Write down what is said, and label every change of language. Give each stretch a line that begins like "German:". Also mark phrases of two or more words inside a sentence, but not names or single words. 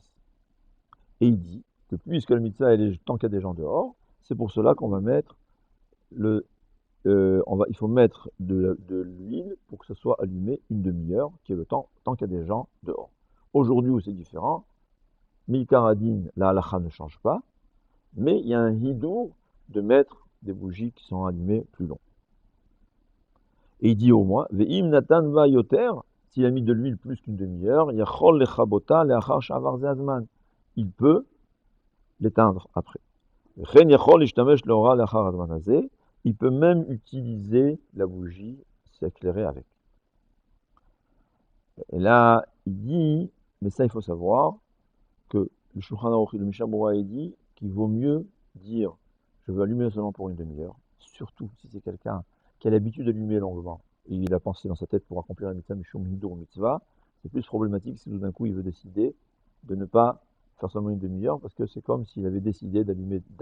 French: Et il dit que puisque la mitzvah, elle est tant qu'il y a des gens dehors, c'est pour cela qu'on va mettre il faut mettre de l'huile pour que ce soit allumé une demi-heure, qui est le temps, tant qu'il y a des gens dehors. Aujourd'hui où c'est différent, Milkaradin, la halakha ne change pas, mais il y a un hidour de mettre des bougies qui sont allumées plus long. Et il dit au moins,
Hebrew: ואם נתן בה יותר,
French: s'il a mis de l'huile plus qu'une demi-heure,
Hebrew: יכול לכבותה לאחר שעבר זה הזמן.
French: Il peut l'éteindre après.
Hebrew: וכן יכול להשתמש לאורה לאחר הזמן הזה.
French: Il peut même utiliser la bougie, s'éclairer avec. Et là, il dit, mais ça il faut savoir, que le Shulchan Aruch, le Mishnah Berurah, il dit qu'il vaut mieux dire, je veux allumer seulement pour une demi-heure, surtout si c'est quelqu'un qui a l'habitude d'allumer longuement, et il a pensé dans sa tête pour accomplir la mitzvah,
Hebrew: משום הידור מצווה,
French: c'est plus problématique si tout d'un coup il veut décider de ne pas faire seulement une demi-heure, parce que c'est comme s'il avait décidé d'allumer d'avance.